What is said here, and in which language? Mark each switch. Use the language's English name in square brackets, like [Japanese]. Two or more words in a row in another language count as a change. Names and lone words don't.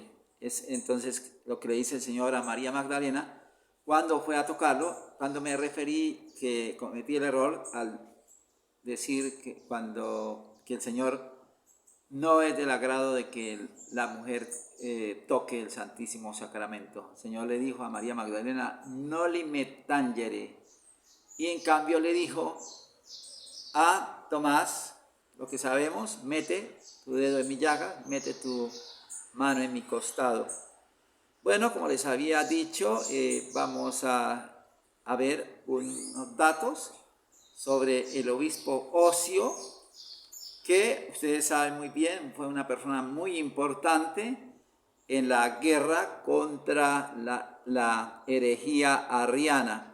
[Spanish] Es entonces lo que le dice el Señor a María Magdalena cuando fue a tocarlo, cuando me referí que cometí el error al decir que que el Señor no es del agrado de que la mujer toque el Santísimo Sacramento. El Señor le dijo a María Magdalena, [Latin] Noli me tangere. [Spanish] Y en cambio le dijo a Tomás, lo que sabemos, mete tu dedo en mi llaga, mete tu mano en mi costado. Bueno, como les había dicho, vamos a ver unos datos sobre el obispo Ocio, que ustedes saben muy bien, fue una persona muy importante en la guerra contra la herejía arriana.